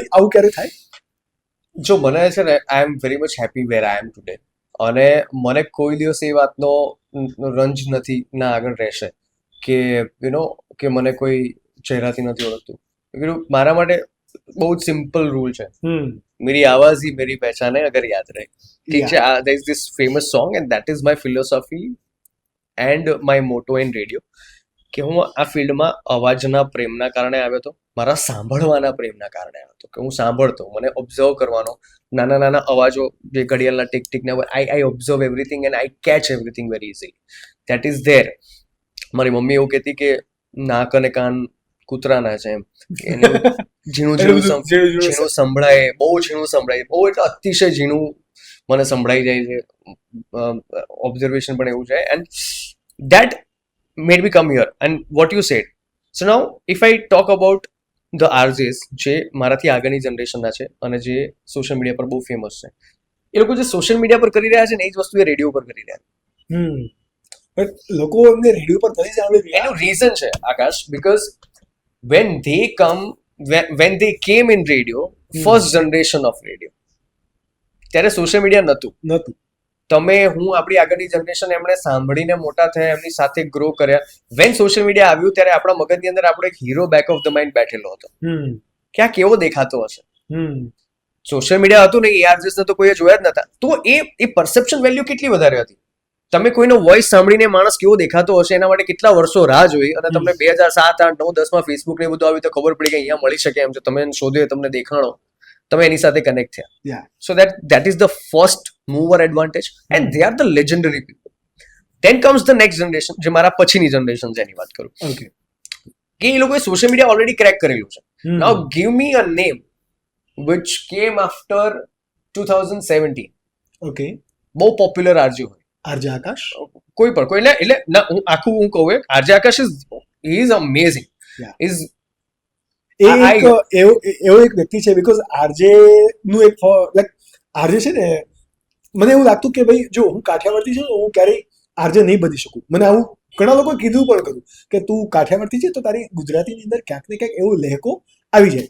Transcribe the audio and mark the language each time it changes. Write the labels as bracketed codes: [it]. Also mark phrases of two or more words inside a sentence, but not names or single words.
[gu] આવું ક્યારે થાય? જો મને છે ને [en] I am very much happy where I am today [gu] અને મને કોઈ દિવસ એ વાતનો રંજ નથી ના આગળ રહેશે કે [en] you know [gu] કે મને કોઈ ચહેરાથી નથી ઓળખતું. મારા માટે બહુ જ [en] simple rule [gu] છે. [hi] मेरी आवाज ही मेरी पहचान है अगर याद रहे. [gu] ઠીક છે. [en] there is this famous song and that is my philosophy and my motto in radio. [gu] કે હું આ ફિલ્ડમાં અવાજના પ્રેમના કારણે આવ્યો હતો, મારા સાંભળવાના પ્રેમના કારણે આવ્યો હતો, કે હું સાંભળતો, મને ઓબ્ઝર્વ કરવાનો, નાના નાના અવાજો જે ઘડિયાળના ટીક ટીકને [en] I observe everything and I catch everything very easily. that is there. [gu] મારી મમ્મી એવું કહેતી કે નાક અને કાન કૂતરાના છે એમ, એનું ઝીણું સંભળાય, બહુ ઝીણું સંભળાય, બહુ એટલે અતિશય ઝીણું મને સંભળાઈ જાય છે. ઓબ્ઝર્વેશન પણ એવું છે. [en] and that made me come here and what you said. So now if I talk about the RJs [gu] જે મારાથી આગળની જનરેશનના છે અને જે [en] social media [gu] પર બહુ ફેમસ છે, એ લોકો જે [en] social media [gu] પર કરી રહ્યા છે ને એ જ વસ્તુ એ રેડિયો પર કરી રહ્યા છે. લોકો એમને રેડિયો પર કરી છે. એનું રીઝન છે આકાશ, [en] બીકોઝ when they came in radio, first generation of radio, [gu] ત્યારે [en] social media [gu] નહોતું. તમે હું આપણી આગળની જનરેશન એમણે સાંભળીને મોટા થયા, એમની સાથે ગ્રો કર્યા. [en] when social media [gu] આવ્યું ત્યારે આપણા મગજની અંદર આપણો એક હીરો [en] back of the mind [gu] બેઠેલો હતો કે આ કેવો દેખાતો હશે. [en] social media [gu] હતું ને, ARJs તો કોઈએ જોયા જ નતા, તો એ [en] perception value [gu] કેટલી વધારે હતી. તમે કોઈનો વોઇસ સાંભળીને માણસ કેવો દેખાતો હશે એના માટે કેટલા વર્ષો રાહ જોઈ, અને તમને 2007, 8, 9, 10 ફેસબુક ને બધું આવ્યું તો ખબર પડી કે અહીંયા મળી શકે એમ છે. તમે શોધ્યો, તમને દેખાણો, તમે એની સાથે કનેક્ટ થયા. [en] સો that is the first mover advantage and they are the legendary people. Then comes the next generation, [gu] જે મારા પછીની જનરેશન છે એની વાત કરું, કે એ લોકોએ [en] social media already crack [gu] કરેલું છે. [en] Now give me a name which came after 2017. Okay. [gu] બહુ પોપ્યુલર RJ હોય. RJ આકાશ, કોઈ એટલે ના, હું આખું કહું, RJ આકાશ [en] is amazing. Is [gu] એવો એક વ્યક્તિ છે, બીકોઝ આરજે નું એક લાઈક આરજે છે ને, મને એવું લાગતું કે ભાઈ જો હું કાઠિયાવાડથી છું હું ક્યારેય આરજે નહીં બની શકું. મને આવું ઘણા લોકો કીધું પણ ખરું કે તું કાઠિયાવાડથી છે તો તારી ગુજરાતીની અંદર ક્યાંક ને ક્યાંક એવો લહેકો આવી જાય.